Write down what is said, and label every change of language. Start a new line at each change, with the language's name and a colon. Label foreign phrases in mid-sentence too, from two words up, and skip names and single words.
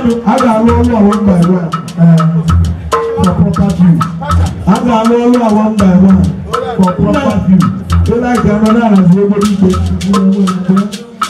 Igbo: A ga-alụ ụlọ
English: one by one, eh, for property.
Igbo: A ga-alụ ụlọ
English: one by one for property.
Igbo: Ị like ya, mana a na-azụ obere ikpe.